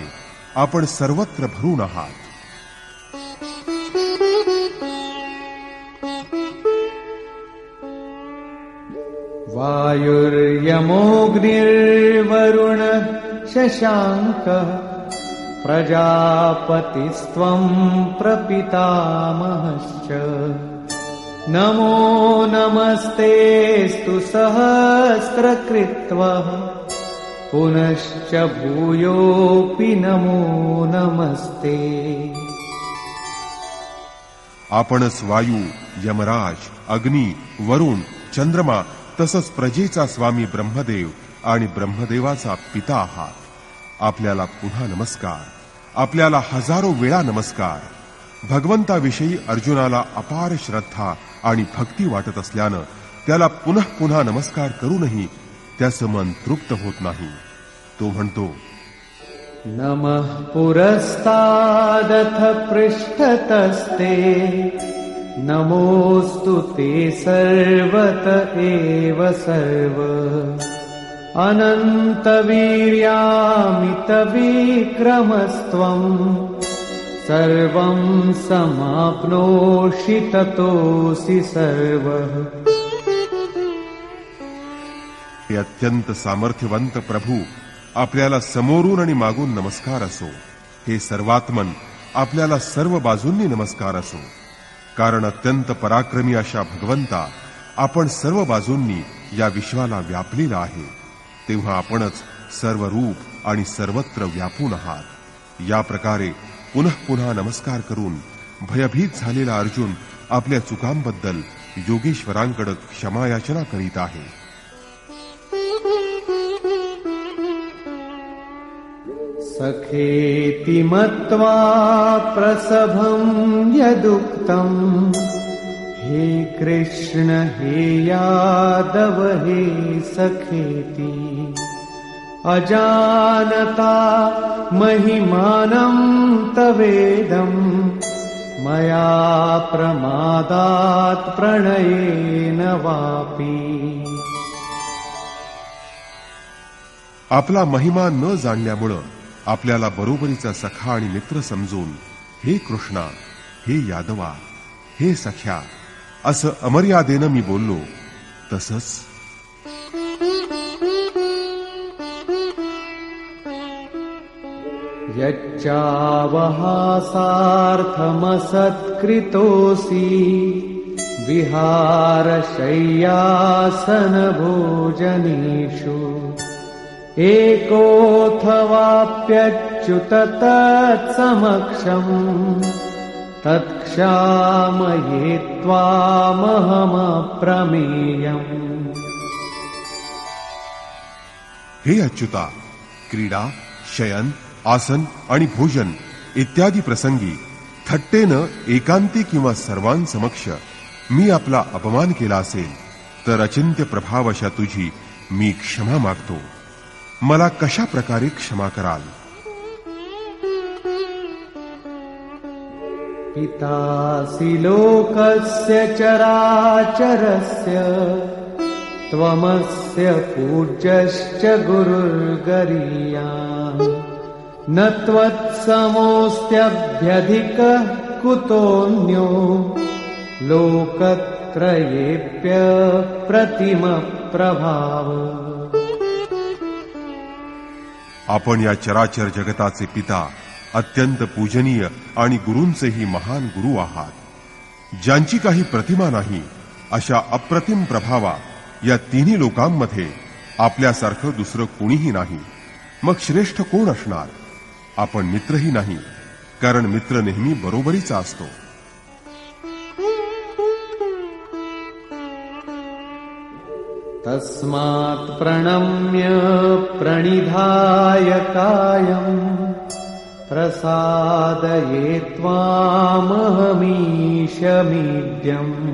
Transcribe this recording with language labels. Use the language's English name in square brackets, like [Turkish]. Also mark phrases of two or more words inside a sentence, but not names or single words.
[Marathi] आपण सर्वत्र भरून आहात. [Sanskrit] वायुर्यमोऽग्निर्वरुण शशाङ्कः प्रजापतिस्त्वं प्रपितामहश्च नमो नमस्तेऽस्तु सहस्रकृत्वः पुनश्च भूयोऽपि नमो नमस्ते. [Marathi] आपणच वायू, यमराज, अग्नी, वरुण, चंद्रमा तसंच प्रजेचा स्वामी ब्रह्मदेव आणि ब्रह्मदेवाचा पिता आहात. आपल्याला पुन्हा नमस्कार. आपल्याला हजारो वेळा नमस्कार. भगवंताविषयी अर्जुनाला अपार श्रद्धा आणि भक्ती वाटत असल्यानं त्याला पुन्हा पुन्हा नमस्कार करूनही त्याचं मन तृप्त होत नाही. तो म्हणतो, [Sanskrit] नमः पुरस्तादथ पृष्ठतस्ते नमोऽस्तु ते सर्वत एव सर्व अनन्तवीर्यामितविक्रमस्त्वं सर्वं समाप्नोषि ततोऽसि सर्वः. [Marathi] हे अत्यंत सामर्थ्यवंत प्रभू, आपल्याला समोरून आणि मागून नमस्कार असो. हे सर्वात्मन, आपल्याला सर्व बाजूंनी नमस्कार असो. कारण अत्यंत पराक्रमी अशा भगवंता, आपण सर्व बाजूंनी या विश्वाला व्यापलेला आहे. तेव्हा आपणच सर्व रूप आणि सर्वत्र व्यापून आहात. या प्रकारे पुन्हा पुन्हा नमस्कार करून भयभीत झालेला अर्जुन आपल्या चुकांबद्दल योगेश्वरांकडे क्षमायाचना करीत आहे. [Sanskrit] सखेति मत्वा प्रसभं यदुक्तम् हे कृष्ण हे यादव हे सखेति अजानता महिमानं तवेदं मया प्रमादात् प्रणयेन वापि. [Marathi] आपला महिमा न जाणल्यामुळं आपल्याला बरोबरीचा सखा आणि मित्र समजून हे कृष्णा, हे यादवा, हे सख्या असं अमर्यादेनं मी बोललो. तसंच [Sanskrit] यच्चावहासार्थमसत्कृतोऽसि विहारशय्यासनभोजनेषु एकोऽथवाप्यच्युत तत्समक्षम् तत्क्षामये त्वामहमप्रमेयम्. [Marathi] हे अच्युता, क्रीडा, शयन, आसन आणि भोजन इत्यादी प्रसंगी थट्टेनं एकांती किंवा सर्वांसमक्ष मी आपला अपमान केला असेल तर अचिंत्य प्रभाव अशा तुझी मी क्षमा मागतो. मला कशा प्रकारे क्षमा कराल? [Sanskrit] पितासि लोकस्य चराचरस्य त्वमस्य पूज्यश्च गुरुर्गरीयान् न त्वत्समोऽस्त्यभ्यधिकः कुतोऽन्यो लोकत्रयेऽप्य प्रतिमप्रभाव. [Marathi] आपण या चराचर जगताचे पिता, अत्यंत पूजनीय आणि गुरूंचेही महान गुरु आहात. ज्यांची काही प्रतिमा नाही अशा अप्रतिम प्रभावा या तिन्ही लोकांमध्ये आपल्यासारखं दुसरं कोणीही नाही. मग श्रेष्ठ कोण असणार? आपण मित्रही नाही, कारण मित्र नेहमी बरोबरीचा असतो. [Sanskrit] तस्मात् प्रणम्य प्रणिधाय कायम् प्रसादये त्वामहमीशमीड्यम्.